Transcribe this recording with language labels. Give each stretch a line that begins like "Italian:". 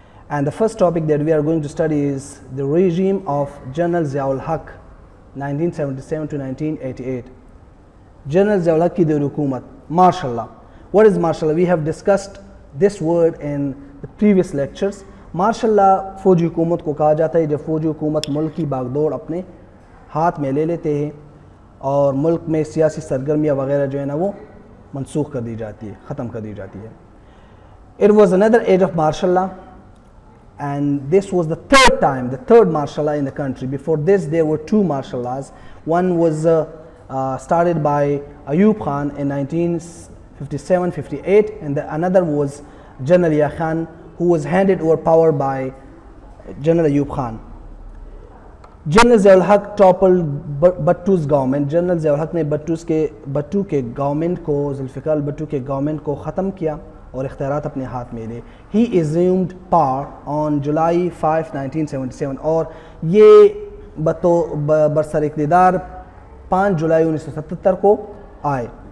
English: And the first topic that we are going to study is the regime of General Ziaul Haq, 1977 to 1988. General Ziaul Haq
Urdu: ki Daur Hukumat,
English: martial law. What is martial law? We have discussed this word in the previous lectures.
Urdu: Martial law فوجی حکومت کو کہا جاتا ہے جب فوجی حکومت ملک کی باغ دوڑ اپنے ہاتھ میں لے لیتے ہیں اور ملک میں سیاسی سرگرمیاں وغیرہ جو ہے نا وہ منسوخ کر دی جاتی ہے, ختم کر دی جاتی ہے.
English: It was another age of martial law, and this was the third martial law in the country. Before this there were two martial laws. One was started by Ayub Khan in 1957-58, and another was General Yahya Khan, who was handed over power by General Ayub Khan. General Ziaul Haq toppled Bhutto's government.
Urdu: General Ziaul Haq نے بھٹو کے government کو, ذوالفقار بھٹو کے government کو ختم کیا اور اختیارات اپنے ہاتھ میں لے.
English: He assumed power on July 5, 1977,
Urdu: اور یہ برسر اقتدار 5 جولائی 1977 کو آئے.